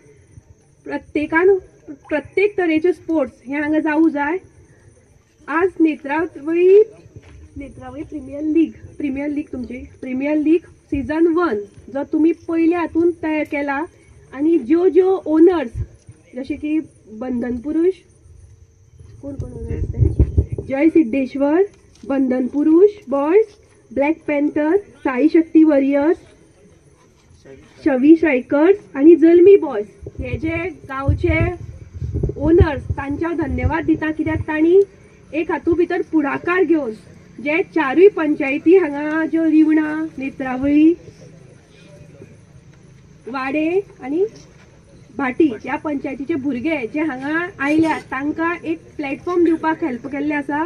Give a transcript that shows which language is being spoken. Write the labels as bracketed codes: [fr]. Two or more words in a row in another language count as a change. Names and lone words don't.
[kok] प्रत्येक तरेचे स्पोर्ट्स हे हांगा जावूं जाय। आज नेत्रावळी प्रिमियर लीग सीझन 1 जो तुम्ही पयल्या हातून तयार केला आणि ज्यो ओनर्स जसे की बंधन पुरुष कोण ओनर्स जय सिद्धेश्वर, बंधन पुरुष बॉयज, ब्लॅक पॅन्थर, साई शक्ती वॉरियर्स, शवी स्ट्रायकर्स आणि जल्मी बॉयज हे जे गावचे ओनर्स तांच्या धन्यवाद दिता कित्याक तांणी एक हातूंत भितर पुढाकार घेवन जे 4 पंचायती हांगा ज्यो रिवणा, नेत्रावळी, वाडे आणि भाटी ह्या पंचायतीचे भुरगे जे हांगा आयल्या तांकां एक प्लॅटफॉर्म दिवपाक हेल्प केल्ले आसा।